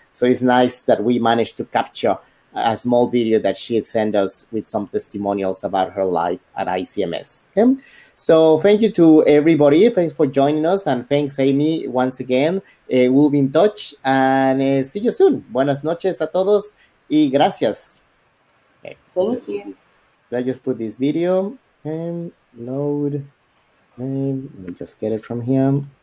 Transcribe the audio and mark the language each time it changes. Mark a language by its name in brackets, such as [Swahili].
[English] So it's nice that we managed to capture a small video that she had sent us with some testimonials about her life at ICMS. Okay? So thank you to everybody. Thanks for joining us, and thanks, Amy, once again. We'll be in touch, and see you soon. [Spanish] Buenas noches a todos, y gracias. [English] Okay. Thank you. Let's just put this video and load. And let me just get it from here.